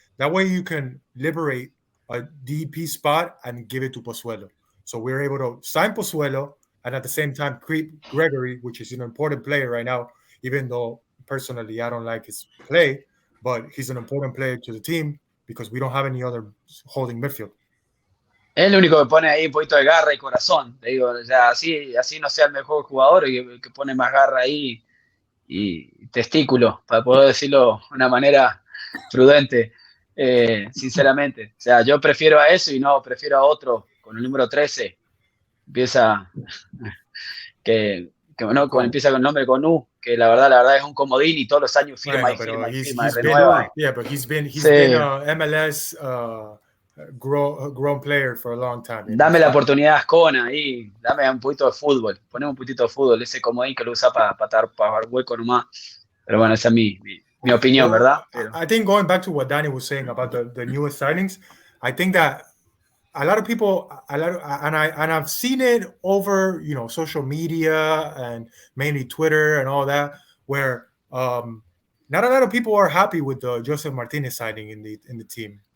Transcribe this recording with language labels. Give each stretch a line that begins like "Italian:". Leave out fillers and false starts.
English: That way you can liberate a DP spot and give it to Pozuelo. So we're able to sign Pozuelo and at the same time keep Gregory, which is an important player right now, even though personally I don't like his play, but he's an important player to the team because we don't have any other holding midfield.
Spanish: Es el único que pone ahí un poquito de garra y corazón. Te digo, así no sea el mejor jugador, que pone más garra ahí y testículo, para poder decirlo de una manera prudente, sinceramente. O sea, yo prefiero a eso y no prefiero a otro con el número 13. Empieza empieza con el nombre con U, que la verdad es un comodín y todos los años firma y renueva.
English: But he's been a MLS grown player for a long time.
Spanish: Dame la oportunidad, Ascona, ahí, dame un poquito de fútbol, poneme un poquito de fútbol, ese comodín que lo usa para dar hueco nomás. Pero bueno, esa es mi opinión, ¿verdad?
English: I think going back to what Danny was saying about the newest signings, I think that a lot of people, and I've seen it over, social media and mainly Twitter and all that, where not a lot of people are happy with the Joseph Martinez signing in the team.